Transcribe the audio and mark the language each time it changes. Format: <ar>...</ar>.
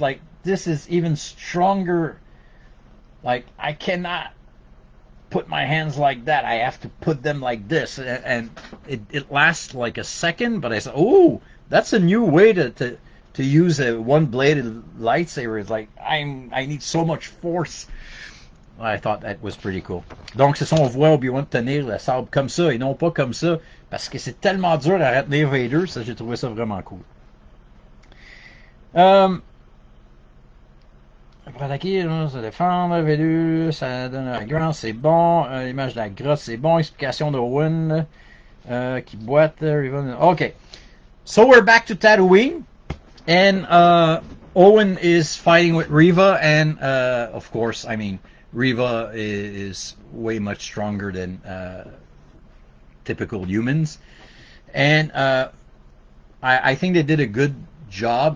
<en>Like, this is even stronger. Like, I cannot put my hands like that. I have to put them like this. And it lasts like a second, but I said, oh, that's a new way to use a one-bladed lightsaber. It's like, I need so much force. I thought that was pretty cool.</en> <fr>Donc, c'est ça, on voit Obi-Wan tenir le sabre comme ça et non pas comme ça, parce que c'est tellement dur à retenir Vader. Ça, j'ai trouvé ça vraiment cool. Pour attaquer, se défendre, Vader, ça donne la grotte, c'est bon. L'image de la grotte, c'est bon. Explication d'Owen qui boite.</fr> <en>Okay, so we're back to Tatooine, and Owen is fighting with Reva, and of course, I mean, Reva is way much stronger than typical humans, and I think they did a good job.</en>